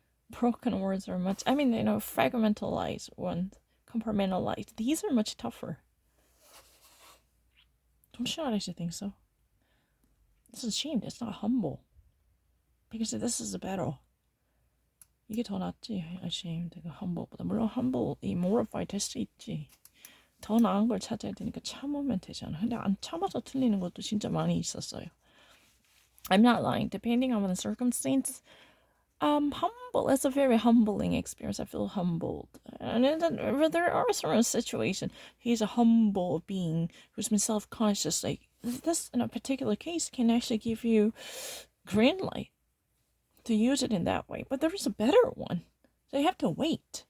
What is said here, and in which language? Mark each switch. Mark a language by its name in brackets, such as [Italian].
[English] Broken words are much. I mean, fragmentalized ones, compartmentalized. These are much tougher. Don't you not actually think so? This is ashamed. It's not humble. Because this is a battle. [Korean] 이게 더 낫지. ashamed, humble보다. 물론 humble이 mortified 될 수 있지. 더 나은 걸 찾아야 되니까 참으면 되잖아. 근데 안 참아서 틀리는 것도 진짜 많이 있었어요. [English] I'm not lying. Depending on the circumstance, humble. It's a very humbling experience. I feel humbled. And then there are certain situations. He's a humble being who's been self-conscious. Like this, in a particular case, can actually give you green light to use it in that way. But there is a better one. So you have to wait.